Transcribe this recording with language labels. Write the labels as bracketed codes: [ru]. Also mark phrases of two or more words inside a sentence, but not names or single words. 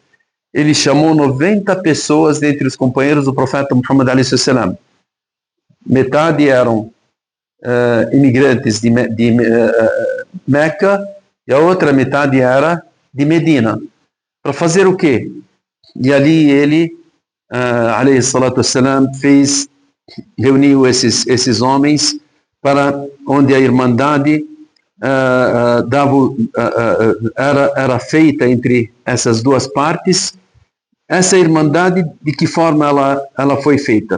[pt] Ele chamou 90 pessoas dentre os companheiros do profeta Muhammad a.s. Metade eram imigrantes de Meca e a outra metade era de Medina. Para fazer o quê? E ali ele, [ar] عليه الصلاة والسلام, [pt] reuniu esses homens para onde a irmandade era feita entre essas duas partes. Essa irmandade, de que forma ela foi feita?